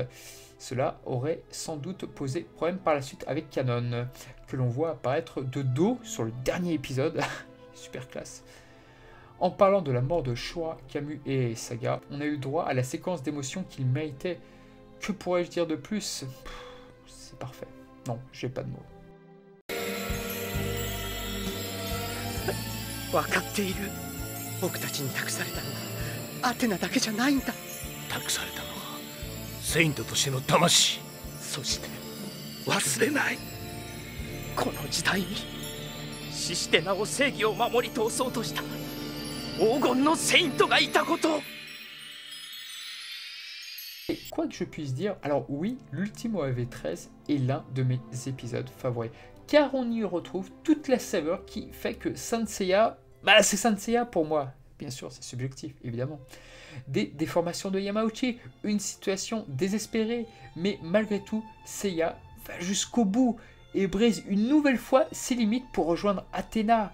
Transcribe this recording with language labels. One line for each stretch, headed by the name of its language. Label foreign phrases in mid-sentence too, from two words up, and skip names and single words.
French: Cela aurait sans doute posé problème par la suite avec Kanon, que l'on voit apparaître de dos sur le dernier épisode. Super classe. En parlant de la mort de Shura, Camus et Saga, on a eu droit à la séquence d'émotions qu'il méritait. Que pourrais-je dire de plus? C'est parfait. Non, j'ai pas de mots.
Japanese: 分かっている。僕たちに託されたのはアテナだけじゃないんだ。託されたのはセイントとしての魂。そして忘れない。この時代に死してなお正義を守り通そうとした黄金のセイントがいたこと。
French: Et quoi que je puisse dire, alors oui, l'Ultimo AV13 est l'un de mes épisodes favoris, car on y retrouve toute la saveur qui fait que Saint Seiya, c'est Saint Seiya pour moi. Bien sûr, c'est subjectif, évidemment. Des déformations de Yamauchi, une situation désespérée, mais malgré tout, Seiya va jusqu'au bout et brise une nouvelle fois ses limites pour rejoindre Athéna.